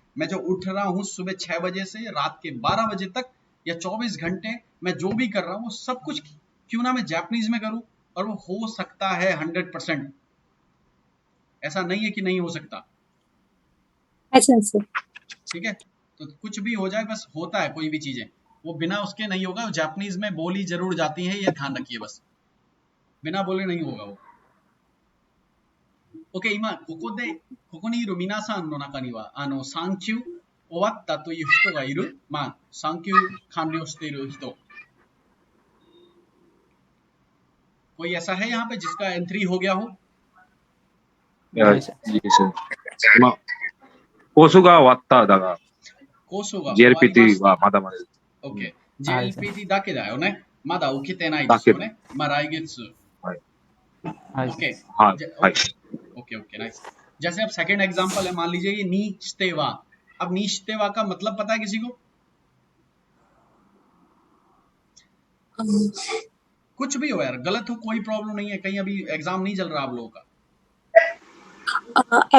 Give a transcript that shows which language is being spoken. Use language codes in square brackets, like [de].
[hi] मैं जो उठ रहा हूँ सुबह 6 बजे से रात के 12 बजे तक या 24 घंटे, मैं जो भी कर रहा हूँ वो सब कुछ क्यों ना मैं जापानीज में करूँ, और वो हो सकता है 100%। ऐसा नहीं है कि नहीं हो सकता, [ja] はい、先生。 [hi] ठीक है। तो कुछ भी हो जाए, बस होता है कोई भी चीजें, वो बिना उसके नहीं होगा। जापानीज में बोली जरूर जाती है, ये ध्यान रखिए, बस बिना बोले नहीं होगा वो। [ja] ओके, 今ここにいる皆さんの中には産休終わったという人がいる。産休完了している人、 [hi] कोई ऐसा है यहाँ पे जिसका एंट्री हो गया हो? [ja] いや、いいですね。今、コースが終わっただが、コースが終わりました。はまだまだです。 [en] OK、 [ja] はい JLPT だけだよね。まだ受けてないですよね。来月。はい。はい [en] OK、 [ja] はい。はい。 [en] Okay okay, nice. [hi] जैसे अब सेकंड एग्जांपल है, मान लीजिए ये नीश्तेवा। अब नीश्तेवा का मतलब पता है किसी को? कुछ भी हो यार, गलत हो कोई प्रॉब्लम नहीं है, कहीं अभी एग्जाम नहीं चल रहा आप लोगों का।